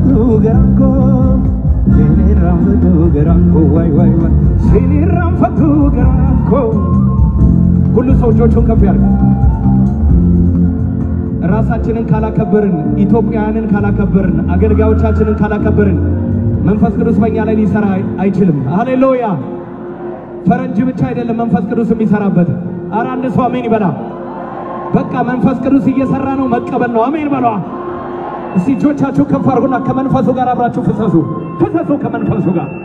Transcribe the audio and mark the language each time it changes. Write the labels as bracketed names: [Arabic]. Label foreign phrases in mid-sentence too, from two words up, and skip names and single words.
[Amharic] garanko siniram fatu garanko way way way siniram fatu garanko kullu ሰዎችን ከፍ ያርግ ራሳችንን ካላከበርን ኢትዮጵያውያንን ካላከበርን አገልጋዮቻችንን ካላከበርን መንፈስ ቅዱስ በእኛ ላይ ሊሰራ አይችልም ሃሌሉያ ፈረንጅ ብቻ አይደለም መንፈስ ቅዱስ የሚሰራበት ኧረ አንድ ሰው አሜን ይበላ በቃ መንፈስ ቅዱስ እየሰራ ነው መቀበል ነው አሜን በሏ እስቲ እጆቻችሁ ከፍ አድርጉና ከመንፈሱ ጋር አብራችሁ ፍሰሱ ከመንፈሱ ጋር